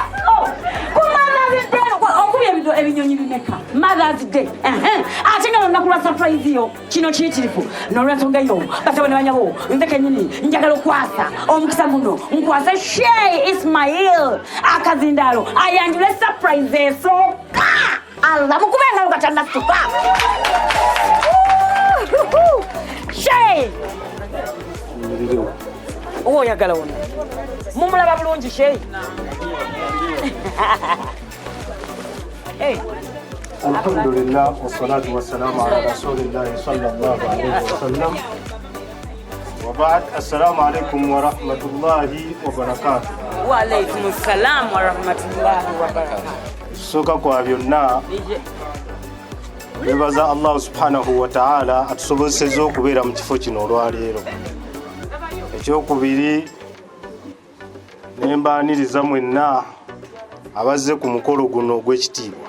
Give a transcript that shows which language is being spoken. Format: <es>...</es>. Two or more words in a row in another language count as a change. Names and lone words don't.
<lg>Ku Mother's Day okuba ebinyonyi bimeka Mother's Day ate nga olunaku lwa surprise yo kino kiyitirivu n'olwensonga eyo basabo ne banyabo nze kennyini njagala okwasa omukisa guno nkwasa Sheikh Ismail akazindaalo ayanjule surprise esooka Allah mukube engalo gatannasituka Sheikh owo oyagala wona mumulaba bulungi Sheikh.</lg> <ar>الحمد لله والصلاة والسلام على رسول الله صلى الله عليه وسلم. وبعد، السلام عليكم ورحمة الله وبركاته. وعليكم السلام ورحمة الله وبركاته.</ar> <lg>Soka kwa byonna bebaza</lg> <ar>الله سبحانه وتعالى</ar> <lg>atusobozesezza okubeera mu kifo kino olwaleero. Ekyokubiri nembaaniriza mwenna abazze ku mukolo guno ogw'ekitiibwa.</lg>